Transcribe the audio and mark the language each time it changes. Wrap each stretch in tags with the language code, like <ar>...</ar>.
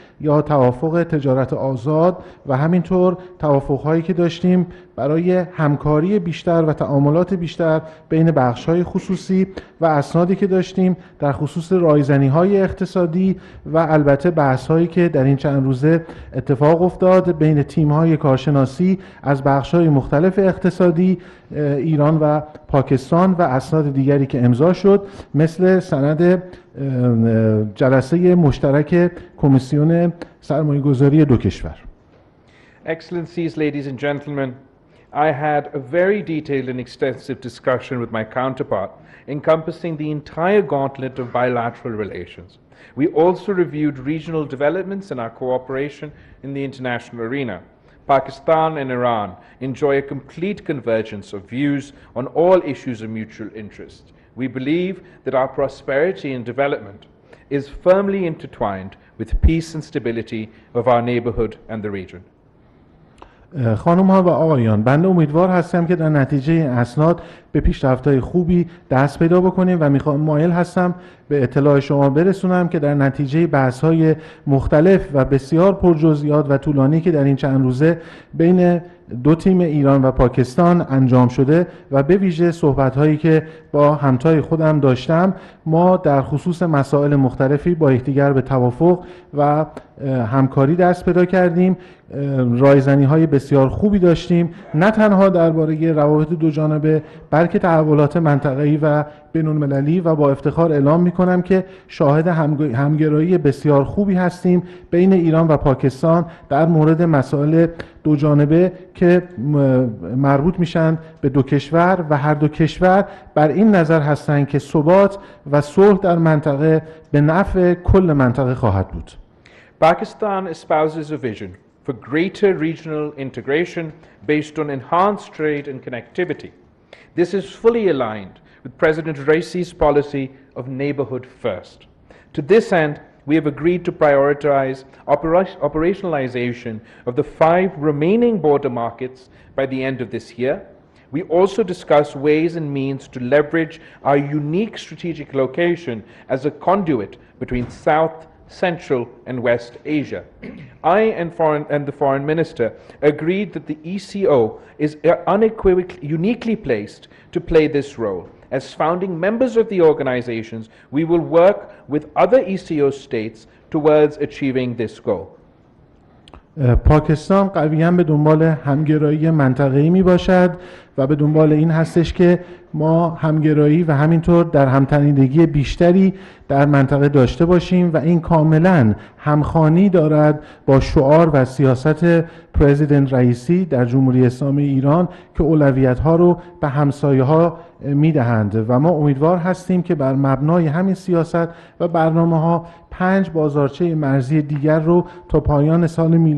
<fa>یا توافق تجارت آزاد و همینطور توافق‌هایی که داشتیم برای همکاری بیشتر و تعاملات بیشتر بین بخش‌های خصوصی و اسنادی که داشتیم در خصوص رایزنی‌های اقتصادی و البته بحث‌هایی که در این چند روزه اتفاق افتاد بین تیم‌های کارشناسی از بخش‌های مختلف اقتصادی ایران و پاکستان و اسناد دیگری که امضا شد مثل سند جلسه مشترک کمیسیون سرمایه‌گذاری دو کشور.</fa> <en>Excellencies, ladies and gentlemen, I had a very detailed and extensive discussion with my counterpart encompassing the entire gauntlet of bilateral relations. We also reviewed regional developments in our cooperation in the international arena. Pakistan and Iran enjoy a complete convergence of views on all issues of mutual interest. We believe that our prosperity and development is firmly intertwined with peace and stability of our neighborhood and the region.</en> <fa>خانم ها و آقایان، بنده امیدوار هستم که در نتیجه این اسناد به پیشرفت‌های خوبی دست پیدا بکنیم و مایل هستم به اطلاع شما برسونم که در نتیجه بحث‌های مختلف و بسیار پرجزئیات و طولانی که در این چند روزه بین دو تیم ایران و پاکستان انجام شده و به ویژه صحبت‌هایی که با همتای خودم داشتم، ما در خصوص مسائل مختلفی با یکدیگر به توافق و همکاری دست پیدا کردیم. رایزنی‌های بسیار خوبی داشتیم، نه تنها درباره روابط دو جانبه بلکه تحولات منطقه‌ای و بین‌المللی، و با افتخار اعلام می‌کنم که شاهد همگرایی بسیار خوبی هستیم بین ایران و پاکستان در مورد مسائل دو جانبه که مربوط میشن به دو کشور، و هر دو کشور بر این نظر هستند که ثبات و صلح در منطقه به نفع کل منطقه خواهد بود.</fa> <en>Pakistan espouses a vision for greater regional integration based on enhanced trade and connectivity. This is fully aligned with President Raisi's policy of neighborhood first. To this end, we have agreed to prioritize operationalization of the 5 remaining border markets by the end of this year. We also discuss ways and means to leverage our unique strategic location as a conduit between South, Central and West Asia. I and the Foreign Minister agreed that the ECO is uniquely placed to play this role. As founding members of the organizations, we will work with other ECO states towards achieving this goal.</en> <fa>پاکستان قویاً به دنبال همگرایی منطقه‌ای می باشد و به دنبال این هستش که ما همگرایی و همینطور در همتنیدگی بیشتری در منطقه داشته باشیم، و این کاملاً همخوانی دارد با شعار و سیاست پرزیدنت رئیسی در جمهوری اسلامی ایران که اولویت‌ها رو به همسایه‌ها میدهند، و ما امیدوار هستیم که بر مبنای همین سیاست و برنامه‌ها 5 بازارچه مرزی دیگر رو تا پایان سال</fa>